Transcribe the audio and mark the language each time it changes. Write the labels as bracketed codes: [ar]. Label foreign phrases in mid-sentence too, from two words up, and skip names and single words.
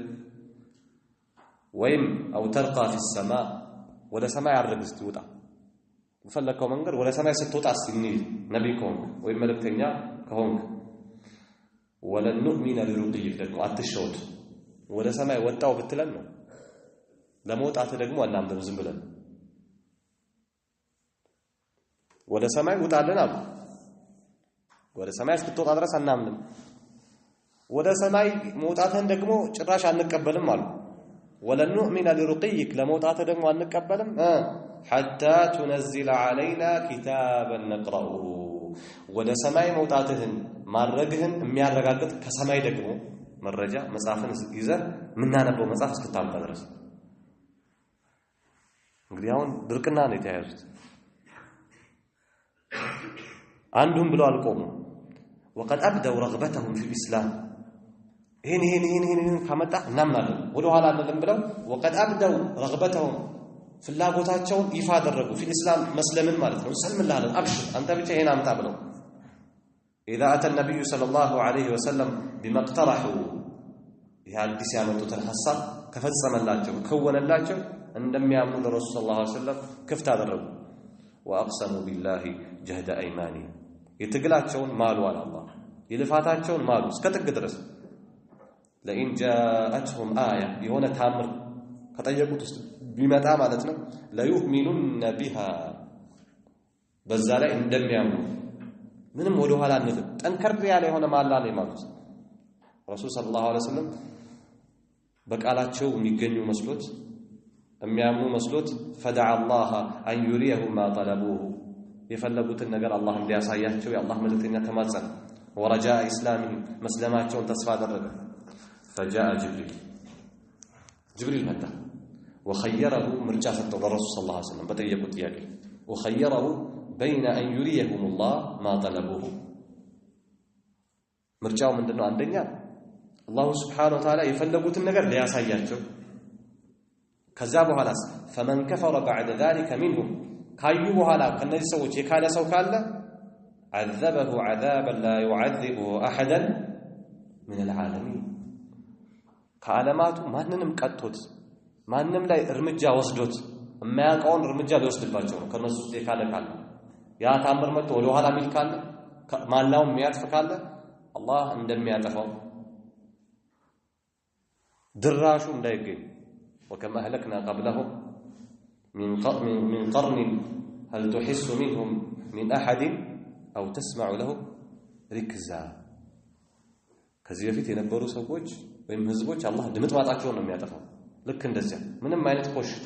[am] ወይም አው [ar] ترقى في السماء [am] ወደ ሰማይ አድርግ እስቲ ውጣ በፈለከው መንገድ ወደ ሰማይ ስትወጣ እስቲ ነብይ ከሆንክ ወይም መልእክተኛ ከሆንክ [ar] ولن نؤمن لرقيك [am] ደግሞ አትሸወድ ወደ ሰማይ ወጣው ብትለን ነው ለመውጣት ደግሞ እናምደም ዝም ብለን ወደ ሰማይ ውጣልን አሉ ወደ ሰማይ እስክትወጣ ድረስ አናምንም ወደ ሰማይ መውጣትን ደግሞ ጭራሽ አንቀበልም አሉ [ar] ولن نؤمن لرقيك [am] ለመውጣት ደግሞ አንቀበልም [ar] حتى تنزل علينا كتابا نقرأه [am] ወደ ሰማይ መውጣትህን ማድረግህን የሚያረጋግጥ ከሰማይ ደግሞ መረጃ መጽሐፍን ይዘህ ምናነበው መጽሐፍ እስክታምጣ ድረስ እንግዲህ አሁን ድርቅና ነው የተያዙት አንዱም ብለው አልቆሙ [ar] وقد أبدوا رغبتهم في الإسلام [am] ይሄን ካመጣ እናምናለን ወደ ኋላ አንልም ብለው [ar] وقد أبدوا رغبتهم [am] ፍላጎታቸውን ይፋ አደረጉ [ar] في الإسلام [am] መስለምን ማለት ነው ሰልምልሃለን አብሽር አንተ ብቻ ይሄን አምጣ ብለው [ar] إذا أتى النبي صلى الله عليه وسلم بما اقترحوا يحدث [am] ያመጡትን ሐሳብ ከፈጸመላቸው ከወነላቸው እንደሚያምኑ ለረሱል [ar] صلى الله عليه وسلم [am] ክፍት አደረጉ [ar] وأقسموا بالله جهد أيمانهم [am] የትግላቸውን ማሉ አላህ ይልፋታቸውን ማሉ እስከ ጥግ ድረስ [ar] لئن جاءتهم آية [am] የሆነ ታምር ከጠየቁት ውስጥ ቢመጣ ማለት ነው [ar] ليؤمنن بها [am] በዛ ላይ እንደሚያምኑ ምንም ወደ ኋላ አንልም ጠንከር ያለ የሆነ ማላ ነው ማለት ረሱል [ar] صلى الله عليه وسلم [am] በቃላቸው የሚገኙ መስሎት የሚያምኑ መስሎት [ar] فدعا الله أن يريه ما طلبوه [am] የፈለጉትን ነገር አላህ እንዲያሳያቸው የአላህ መልእክተኛ ተማጸነ [ar] ورجا إسلامهم [am] መስለማቸውን ተስፋ አደረገ فجاء جبريل መጣ [ar] وخيره مرجع [am] ሰጠው ለረሱል [ar] صلى الله عليه وسلم [am] በጠየቁት ጥያቄ [ar] وخيره بين أن يريهم الله ما طلبوه [am] ምርጫው ምንድነው አንደኛ አላህ [ar] سبحانه وتعالى [am] የፈለጉትን ነገር ሊያሳያቸው ከዛ በኋላስ [ar] فمن كفر بعد ذلك منهم [am] ካዩ በኋላ ከነዚህ ሰዎች የካለ ሰው ካለ [ar] عذبه عذابا لا يعذبه احدا من العالمين [am] ከዓለማቱ ማንንም ቀጥቶት ማንንም ላይ እርምጃ ወስዶት የማያውቀውን እርምጃ ሊወስድባቸው ነው ከነሱ ውስጥ የካለ ካለ ያ ታምር መጥቶ ወደ ኋላ ሚል ካለ ማላው የሚያጥፍ ካለ አላህ እንደሚያጠፋው ድራሹ እንዳይገኝ [ar] وكما أهلكنا قبلهم من قرن هل تحس منهم من أحد أو تسمع له ركزا [am] ከዚህ በፊት የነበሩ ሰዎች ወይም ህዝቦች አላህ ድምጥማጣቸውን ነው የሚያጠፋው ልክ እንደዚያ ምንም አይነት ኮሽታ